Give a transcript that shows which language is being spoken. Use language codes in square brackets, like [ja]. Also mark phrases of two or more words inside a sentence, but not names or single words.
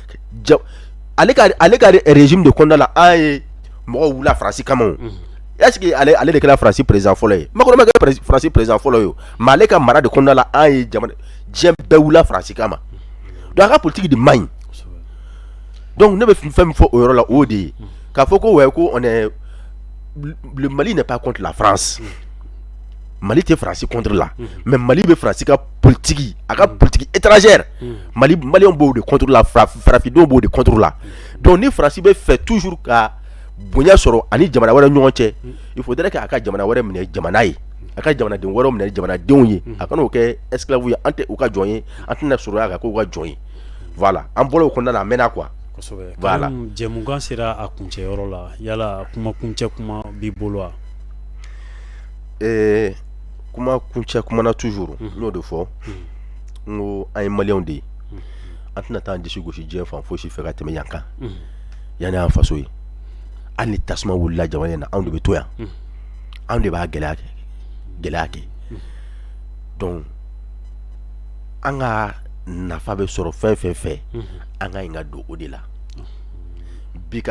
[bm] ale ka régime de kɔnɔna la an ye mɔgɔw wula France kama o [fr] est-ce que [bm] ale de kɛra France président fɔlɔ ye Macron ma kɛ France président fɔlɔ ye o mais ale ka mara de kɔnɔna la an ye diɲɛ bɛɛ wula France kama donc a ka politique de man ɲi donc ne bɛ fɛn min fɔ o yɔrɔ la o de ye k'a fɔ ko [fr] on est le Mali n'est pas contre la France [bm] Mali tɛ France [fr] contre la mais [bm] Mali bɛ France ka politique a ka [fr] politique étrangère [bm] Maliens b'o de [fr] contre la [bm] farafindenw b'o de [fr] contre la [bm] donc ni France bɛ fɛ toujours ka bonya sɔrɔ ani jamana wɛrɛ ɲɔgɔn cɛ [fr] il faudrait que [bm] a ka jamana wɛrɛ minɛ jamana ye a ka jamanaden wɛrɛw minɛ jamanadenw ye a kana o kɛ esclave ye an tɛ u ka jɔn ye an tɛna sɔrɔ a kan k'u ka jɔn ye voilà an bɔra o kɔnɔna la an mɛnna quoi kosɛbɛ voilà jɛmukan sera a kuncɛyɔrɔ la yala kuma kuncɛ kuma b'i bolo wa kuma kuncɛ kuma na toujours n y'o de fɔ n ko an ye maliyɛnw de ye an tɛna taa an disi gosi diɲɛ fan fosi fɛ ka tɛmɛ yan kan yanni an faso ye hali ni tasuma wulila jamana in na anw de bɛ to yan anw de b'a gɛlɛya kɛ donc an ka nafa bɛ sɔrɔ fɛn fɛn fɛ an ka ɲi ka don o de la bi ka